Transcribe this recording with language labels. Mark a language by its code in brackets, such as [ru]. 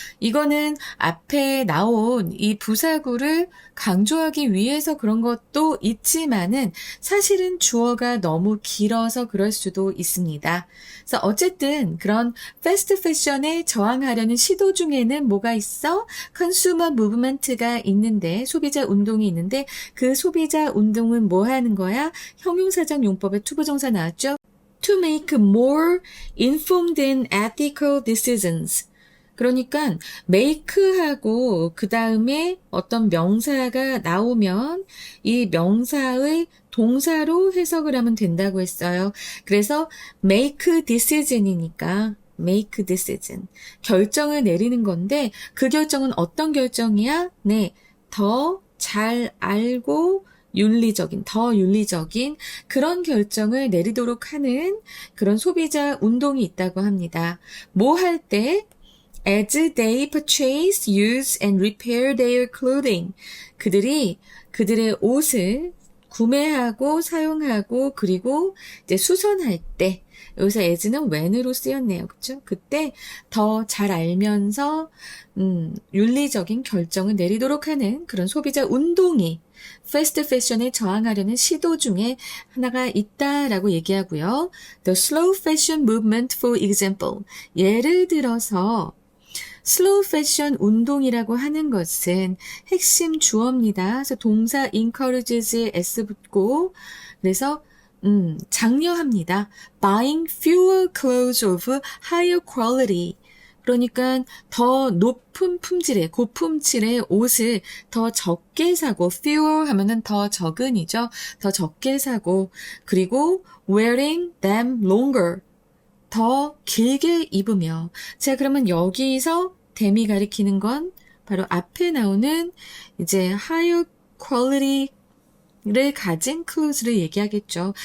[ko] 이거는 앞에 나온 이 부사구를 강조하기 위해서 그런 것도 있지만은 사실은 주어가 너무 길어서 그럴 수도 있습니다. 그래서 어쨌든 그런 패스트 패션에 저항하려는 시도 중에는 뭐가 있어? 컨슈머 무브먼트가 있는데 소비자 운동이 있는데 그 소비자 운동은 뭐 하는 거야? 형용사적 용법에 투부정사 나왔죠? [en] To make more informed and ethical decisions. [ko] 그러니까 make하고 그 다음에 어떤 명사가 나오면 이 명사의 동사로 해석을 하면 된다고 했어요. 그래서 [en] make decision [ko] 이니까 make decision. 결정을 내리는 건데 그 결정은 어떤 결정이야? 네, 더 잘 알고 더 윤리적인 그런 결정을 내리도록 하는 그런 소비자 운동이 있다고 합니다. 뭐 할 때? [en] As they purchase, use, and repair their clothing. [ko] 그들의 옷을 구매하고 사용하고 그리고 이제 수선할 때 여기서 as는 when으로 쓰였네요. 그렇죠? 그때 더 잘 알면서 윤리적인 결정을 내리도록 하는 그런 소비자 운동이 패스트 패션에 저항하려는 시도 중에 하나가 있다라고 얘기하고요. [en] The slow fashion movement, for example. [ko] 예를 들어서 슬로우 패션 운동이라고 하는 것은 핵심 주어입니다. 그래서 동사 encourages에 s 붙고 그래서 장려합니다. [en] Buying fewer clothes of higher quality. [ko] 그러니까 더 높은 품질의 고품질의 옷을 더 적게 사고 fewer 하면은 더 적은이죠. 더 적게 사고 그리고 [en] wearing them longer. [ko] 더 길게 입으며 자 그러면 여기서 댐이 가리키는 건 바로 앞에 나오는 이제 [en] higher quality [ko] 를 가진 clothes를 얘기하겠죠.